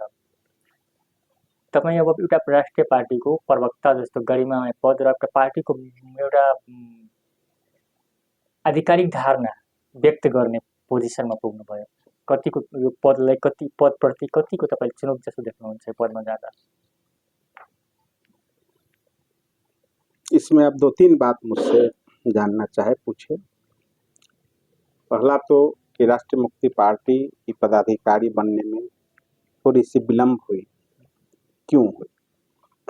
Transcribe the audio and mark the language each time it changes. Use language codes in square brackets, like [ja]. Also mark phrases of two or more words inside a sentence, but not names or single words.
[ne] तपाईँ अब एउटा राष्ट्रिय पार्टीको प्रवक्ता जस्तो गरिमामय पद र पार्टीको एउटा आधिकारिक धारणा व्यक्त गर्ने पोजिसनमा पुग्नुभयो। कतिको यो पदप्रति कतिको तपाईँ चुनौती जस्तो देख्नुहुन्छ पदमा जाँदा? [hi] इसमें आप 2-3 बात मुझसे जानना चाहे पूछे। पहला तो कि राष्ट्रीय मुक्ति पार्टी की पदाधिकारी बनने में थोड़ी सी विलम्ब हुई, क्यों हुई?